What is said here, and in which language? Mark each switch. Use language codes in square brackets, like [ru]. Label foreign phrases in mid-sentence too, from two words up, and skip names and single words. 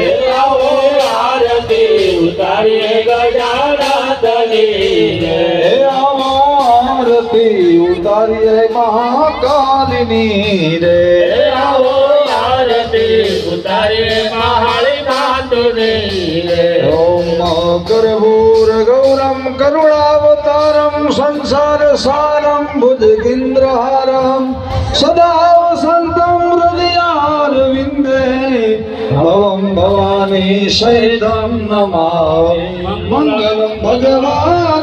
[gu] આરતી ઉતારીએ ગજાનંદની રે આરતી ઉતારીએ મહાકાળીની રે આરતી ઉતારીએ મહાકાળીની રે [sa] ओम कर्पूर गौरम करुणावतारम संसार सारम भुजगेन्द्रहारम सदा वसंतम हृदयारविंदे भवं भवानी सहितं नमामि मंगलम भगवान